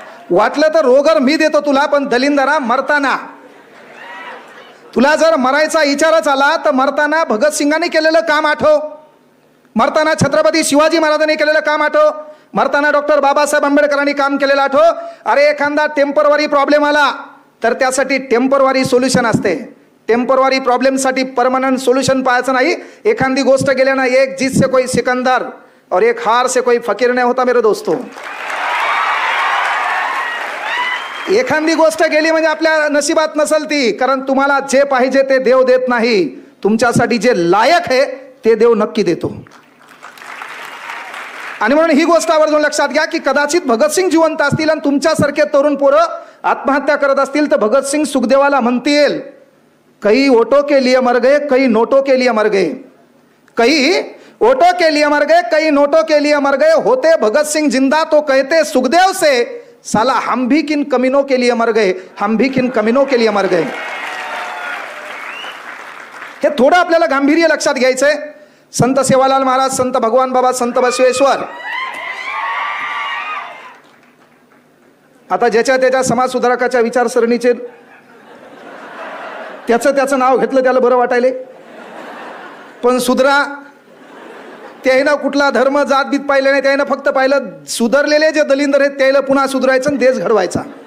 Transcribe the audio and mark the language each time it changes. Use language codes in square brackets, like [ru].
[mr] वाटलं तर रोगर मी देतो तुला, पण दलिंदरा मरताना तुला जर मरायचा विचारच आला तर मरताना भगतसिंगांनी केलेलं काम आठव, मरताना छत्रपती शिवाजी महाराजांनी केलेलं काम आठव, मरताना डॉक्टर बाबासाहेब आंबेडकरांनी काम केलेलं आठव. अरे एखादा टेम्पररी प्रॉब्लेम आला तर त्यासाठी टेम्पररी सोल्युशन असते. टेम्पररी प्रॉब्लेमसाठी परमनंट सोल्युशन पाहायचं नाही. एखादी गोष्ट गेल्या ना, [hi] एक जीत से कोई सिकंदर और एक हार से कोई फकीर नहीं होता मेरे दोस्तों. [mr] एखादी गोष्ट गेली म्हणजे आपल्या नशिबात नसल ती, कारण तुम्हाला जे पाहिजे ते देव देत नाही, तुमच्यासाठी जे लायक आहे ते देव नक्की देतो. आणि म्हणून ही गोष्ट आवर्जून लक्षात घ्या की कदाचित भगतसिंग जिवंत असतील आणि तुमच्यासारखे तरुण पोरं आत्महत्या करत असतील तर भगतसिंग सुखदेवाला म्हणतील, [hi] कई ओटो के लिए मर गए, कई नोटों के लिए मर गए, कई ओटो के लिए मर गए, कई नोटों के लिए मर गए, होते भगत सिंह जिंदा तो कहते सुखदेव से, साला हम भी किन कमीनों के लिए मर गए, हम भी किन कमीनों के लिए मर गए. [mr] हे थोडं आपल्याला गांभीर्य लक्षात घ्यायचंय. संत सेवालाल महाराज, संत भगवान बाबा, संत बसवेश्वर, आता ज्याच्या त्याच्या समाज सुधारकाच्या विचारसरणीचे त्याचं नाव घेतलं त्याला बरं वाटायले, पण सुधरा त्यानं कुठला धर्म जात बीत पाहिलं नाही, त्यानं फक्त पाहिलं सुधारलेले जे दलिंदर आहेत त्याला पुन्हा सुधरायचं आणि देश घडवायचा.